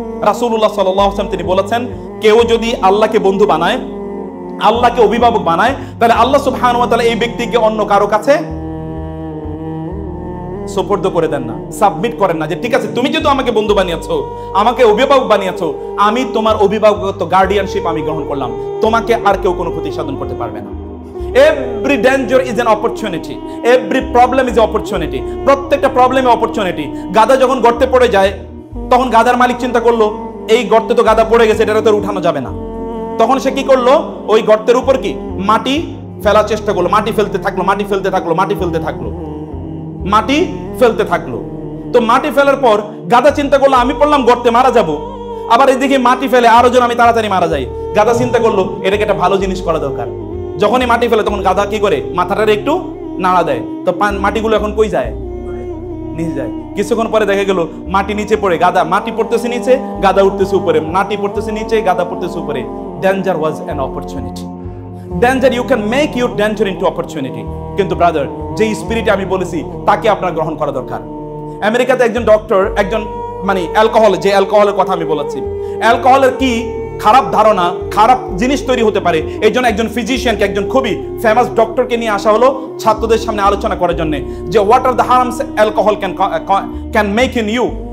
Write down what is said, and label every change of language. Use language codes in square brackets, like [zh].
[bn] রাসূলুল্লাহ সাল্লাল্লাহু আলাইহি ওয়াসাল্লাম তিনি বলেছেন, কেউ যদি আল্লাহকে বন্ধু বানায়, আল্লাহকে অভিভাবক বানায়, তাহলে আল্লাহ সুবহানাহু ওয়া তাআলা এই ব্যক্তিকে অন্য কারো কাছে সুপর্দ করে দেন না, সাবমিট করেন না, যে ঠিক আছে তুমি যেহেতু আমাকে বন্ধু বানিয়েছো, আমাকে অভিভাবক বানিয়েছো, আমি তোমার অভিভাবকত্ব গার্ডিয়ানশিপ আমি গ্রহণ করলাম, তোমাকে আর কেউ কোনো ক্ষতি সাধন করতে পারবে না। [en] Every danger is an opportunity. Every problem is an opportunity. [bn] প্রত্যেকটা প্রবলেমে অপরচুনিটি। গাধা যখন গর্তে পড়ে যায়, তখন গাধার মালিক চিন্তা করলো এই গর্তে তো গাধা পড়ে গেছে, এটা তো উঠানো যাবে না। তখন সে কি করলো, ওই গর্তের উপর কি মাটি ফেলার চেষ্টা করলো, মাটি ফেলতে থাকলো, মাটি ফেলতে থাকলো, মাটি ফেলতে থাকলো, মাটি ফেলতে থাকলো। তো মাটি ফেলার পর গাধা চিন্তা করলো আমি পড়লাম গর্তে, মারা যাব। আবার এদিকে মাটি ফেলে আরো জন আমি তাড়াতাড়ি মারা যাই। গাধা চিন্তা করলো এটাকে একটা ভালো জিনিস করা দরকার। যখনই মাটি ফেলে তখন গাধা কি করে, মাথাটারে একটু নাড়া দেয়। তো মাটিগুলো এখন কই যায়? নিচে যায়। কিছুক্ষণ পরে দেখা গেল মাটি নিচে পড়ে, গাধা মাটি পড়তেছে নিচে, গাধা উঠতেছে উপরে, মাটি পড়তেছে নিচে, গাধা পড়তেছে উপরে। [en] Danger was an opportunity. Danger, you can make your danger into opportunity. [bn] কিন্তু ব্রাদার, যে স্পিরিট আমি বলেছি তাকে আপনার গ্রহণ করা দরকার। আমেরিকাতে একজন ডক্টর, একজন মানে অ্যালকোহল, যে অ্যালকোহলের কথা আমি বলেছি, অ্যালকোহলের কি খারাপ ধারণা, খারাপ জিনিস তৈরি হতে পারে, এই জন্য একজন ফিজিশিয়ানকে, একজন খুবই ফেমাস ডক্টরকে নিয়ে আসা হলো ছাত্রদের সামনে আলোচনা করার জন্য, যে [en] What are the harms alcohol can make in you.